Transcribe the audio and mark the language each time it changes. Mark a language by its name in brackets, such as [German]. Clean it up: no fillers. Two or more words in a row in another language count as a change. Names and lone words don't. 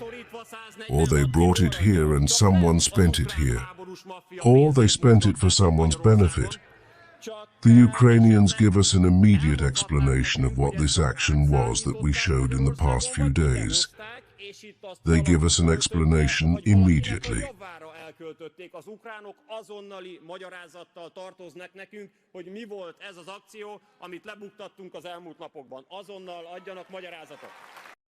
[English] Or they brought it here and someone spent it here. Or they spent it for someone's benefit. The Ukrainians give us an immediate explanation of what this action was that we showed in the past few days. They give us an explanation immediately. [Hungarian] Az ukránok azonnali magyarázattal tartoznak nekünk, hogy mi volt ez az akció, amit lebuktattunk az elmúlt napokban. Azonnal adjanak magyarázatot.